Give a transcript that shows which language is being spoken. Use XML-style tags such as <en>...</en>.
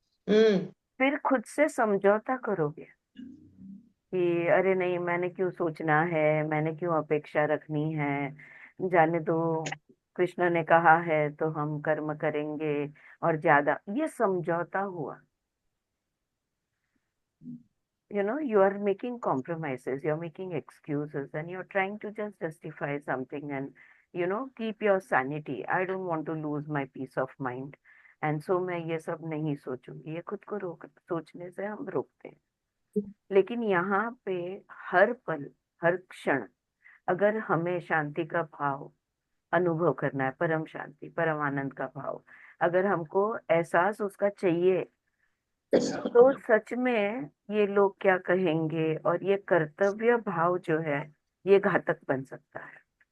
<hi>हम्म। फिर खुद से समझौता करोगे कि अरे नहीं, मैंने क्यों सोचना है, मैंने क्यों अपेक्षा रखनी है, जाने दो, कृष्ण ने कहा है तो हम कर्म करेंगे। और ज्यादा ये समझौता हुआ।</hi> <en>You are making compromises, you're making excuses, and you're trying to just justify something and keep your sanity. I don't want to lose my peace of mind, and so</en> <hi>मैं ये सब नहीं सोचूंगी। ये खुद को रोक, सोचने से हम रोकते हैं। लेकिन यहाँ पे हर पल, हर क्षण, अगर हमें शांति का भाव अनुभव करना है, परम शांति परम आनंद का भाव अगर हमको एहसास उसका चाहिए, तो सच में ये लोग क्या कहेंगे और ये कर्तव्य भाव जो है ये घातक बन सकता है।</hi>